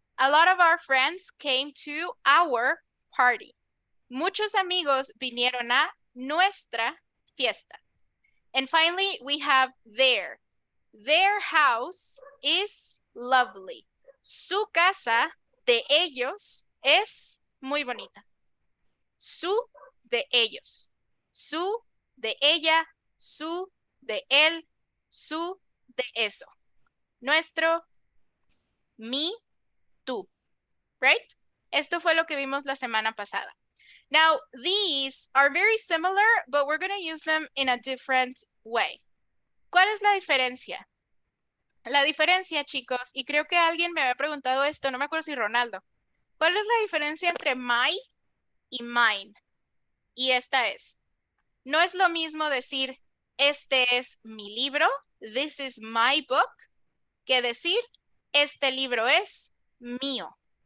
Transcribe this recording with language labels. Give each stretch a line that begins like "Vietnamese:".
English: A lot of our friends came to our party.
Spanish: Muchos amigos vinieron a nuestra fiesta.
English: And finally, we have their. Their house is lovely.
Spanish: Su casa de ellos es muy bonita. Su de ellos. Su de ella. Su de él. su, de eso. Nuestro, mi, tú.
English: Right?
Spanish: Esto fue lo que vimos la semana pasada.
English: Now, these are very similar, but we're going to use them in a different way.
Spanish: ¿Cuál es la diferencia? La diferencia, chicos, y creo que alguien me había preguntado esto, no me acuerdo si Ronaldo. ¿Cuál es la diferencia entre my y mine? Y esta es. No es lo mismo decir, este es mi libro,
English: this is my book,
Spanish: que decir, este libro es mío.